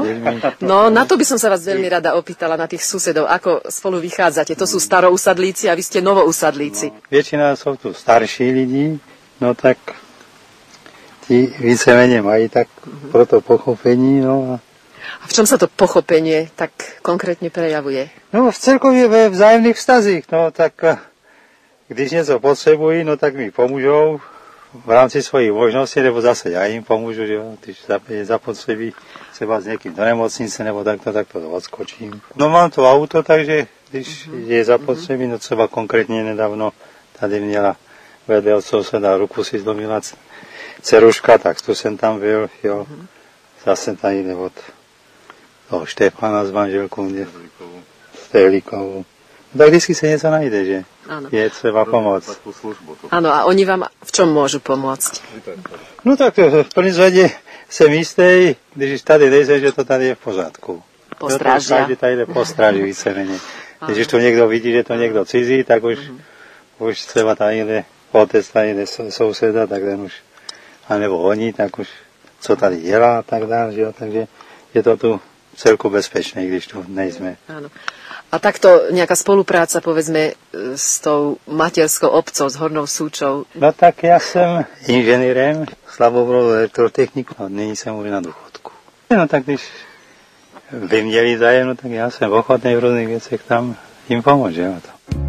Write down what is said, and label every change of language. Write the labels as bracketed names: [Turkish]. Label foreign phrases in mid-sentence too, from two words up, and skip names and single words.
[Slovak] No, na to by som sa vás veľmi rada opýtala, na tých susedov, ako spolu vychádzate. To sú starousadlíci a vy ste novousadlíci. Väčšina sú tu starší ľudí, no tak tí vícemenej majú [Czech] tak proto pochopení, [Slovak] no a v čom sa to pochopenie tak konkrétne prejavuje? [Czech] No v celkově ve vzájemných vztazích, no tak když něco potřebují, no tak mi pomůžou v rámci svojich možností, nebo zase já jim pomůžu, že jo, když je zapotřebí třeba s někým do nemocnice, nebo takto odskočím. No mám to auto, takže když je zapotřebí, no třeba konkrétně nedávno tady měla vedle od souseda ruku si zlomila dceruška, tak tu jsem tam byl, jo, zase tady jde od toho Štefana s manželkou, Stehlikovou. [Slovak] Tak vždycky sa niečo najde, že áno. Je treba pomôcť. Áno, a oni vám v čom môžu pomôcť? [Czech] No tak v první řadě jsem jistý, když tady nejde, že to tady je v pořádku. [Slovak] Postrážia. [Czech] Každý tady jde postráží víceméně. Když to někdo vidí, že to někdo cizí, tak už třeba tady jde otec, tady jde souseda, tak ten už, anebo oni, tak už co tady dělá a tak dále, že jo, takže je to tu celku bezpečné, když tu nejsme. [Slovak] Áno. A takto nejaká spolupráca, povedzme, s tou materskou obcou, s Hornou Súčou? No tak ja som inženýrem, slabobrodou elektrotechniku, a nyní som už na dôchodku. [Czech] No tak když by měli zájem, no tak [Slovak] ja som ochotný v rôznych veciach tam im pomôcť, že to.